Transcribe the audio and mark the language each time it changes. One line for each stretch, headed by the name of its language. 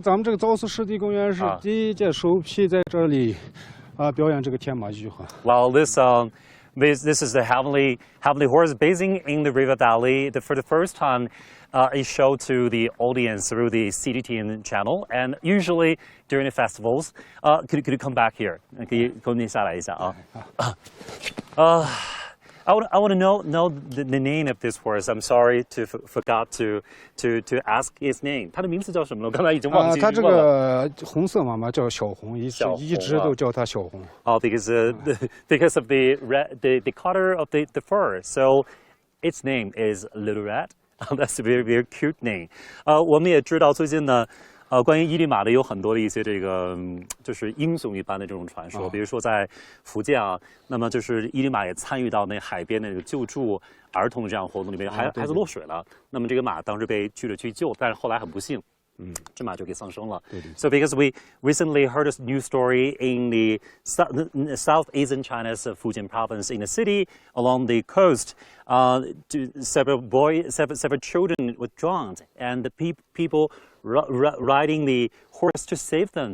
Chinese: 咱们这个昭苏湿地公园是第一届首批在这里表演这个天马剧哈。
English: Well, this is the Heavenly Horse basing in the River Valley. For the first time, is showed to the audience through the CGTN channel, and usually during the festivals. Could you come back here?
Chinese: 可以跟您下来一下啊。
English: I want to know the name of this horse. I'm sorry to forgot to ask his name.
Chinese: 它的名字叫什么了？我刚才已经忘记了。它这个红色马叫小红，一直都叫它小红。
English: because of the color of the fur. So its name is Little Red. That's a very cute name.
Chinese: 我们也知道最近呢。关于伊犁马的有很多的一些这个就是英雄一般的这种传说，比如说在福建啊，那么就是伊犁马也参与到那海边的这个救助儿童的这样活动里面，孩子落水了，那么这个马当时被去救，但是后来很不幸这马就给丧生了。对对。
English: So because we recently heard a news story in the southeastern China's Fujian province, in a city along the coast, several children were drowned, and the people riding the horse to save them.